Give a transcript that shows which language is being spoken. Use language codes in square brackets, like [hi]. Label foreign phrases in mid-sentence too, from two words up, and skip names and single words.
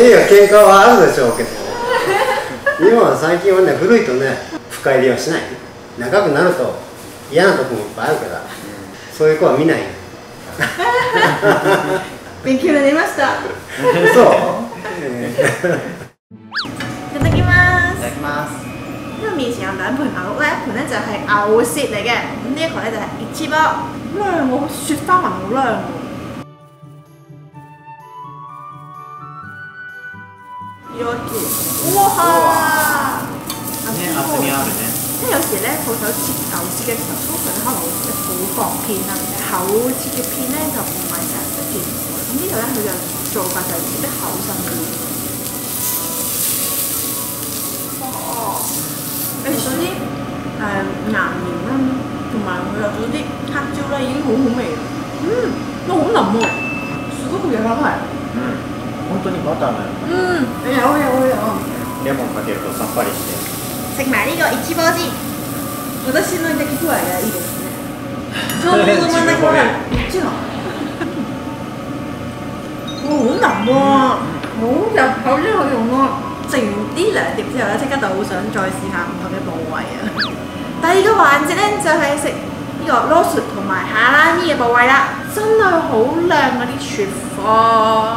[ja] いやいや、喧嘩はあるでしょうけど今は最近はね、古いとね深入りはしない。長くなると嫌なとこもいっぱいあるから、そういう子は見ない。勉強になりました。そう。いただきます。いただきます。 [yue] 呢個面前有兩盤牛，呢一盤咧就係牛舌嚟嘅，咁呢一個咧就係熱翅包，靚喎，雪花紋好靚喎。哇！ [ja] ね、厚みあるね。 [yue] 即係有時咧，鋪頭切牛舌嘅時候，通常可能會切好薄片啦，厚切嘅片咧就唔係成日都見到。咁呢度咧，佢就做法就係切得厚身啲。哦，誒嗰啲岩鹽啦，同埋佢有嗰啲黑椒咧，已經好好味啦。都好腍喎， [ja] すごく柔らかい。本当にバターのような。 [yue] 有。 [ja] レモンかけるとさっぱりして。 [yue] 食埋呢個一包先。 [ja] 私の抱き具合がいいですね。ちょうど真ん中がこっちの。 [yue] 好腍喎，好入口呢個用咯。食完呢兩碟之後咧，即刻就好想再試下唔同嘅部位啊！第二個環節咧就係食呢個ロース同埋下拉咪嘅部位啦，真係好靚嗰啲雪花。